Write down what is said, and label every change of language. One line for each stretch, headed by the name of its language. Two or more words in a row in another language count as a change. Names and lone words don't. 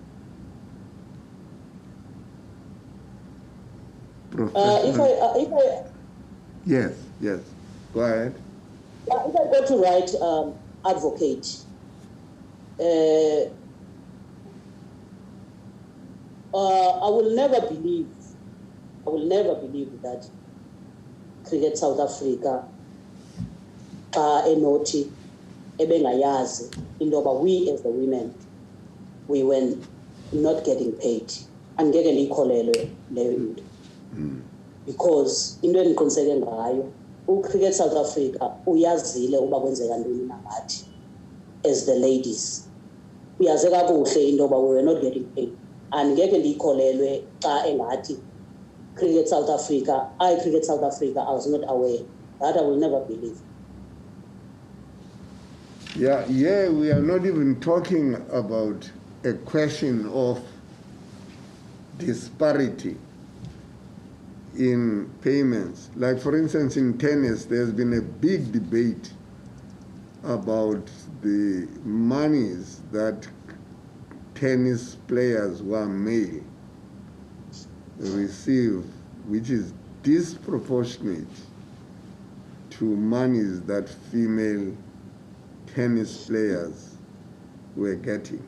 English: Yes, go ahead. If I go to write advocate, I will never believe that Cricket South Africa
Xhosa: xa enothi ebengayazi into yoba
English: we as the women, we were not getting paid.
Xhosa: Angeke ndiyikholelwe leyo into. Because into endiqiniseke ngayo, uCricket South Africa uyazile uba kwenzeka ntoni nangathi
English: as the ladies.
Xhosa: Uyaze kakuhle into yoba
English: we were not getting paid.
Xhosa: Angeke ndiyikholelwe xa engathi Cricket South Africa, Cricket South Africa,
English: I was not aware. That I will never believe. Yeah, we are not even talking about a question of disparity in payments. Like, for instance, in tennis, there's been a big debate about the monies that tennis players who are male receive, which is disproportionate to monies that female tennis players were getting.